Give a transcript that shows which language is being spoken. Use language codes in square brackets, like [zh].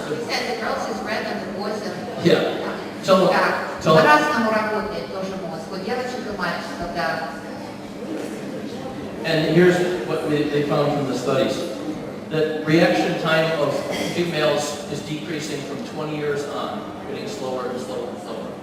[en] You said the girls is red and the boys are... Yeah. [ru] По-разному работает тоже мозг, у девочек и мальчиков, да. [en] And here's what they found from the studies. That reaction time of females is decreasing from 20 years on, getting slower and slower and slower.